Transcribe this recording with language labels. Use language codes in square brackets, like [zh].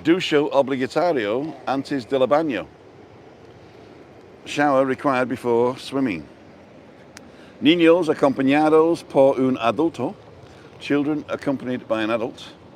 [es] ducho obligatorio antes del baño. [en] Shower required before swimming. [es] Niños acompañados por un adulto. [en] Children accompanied by an adult.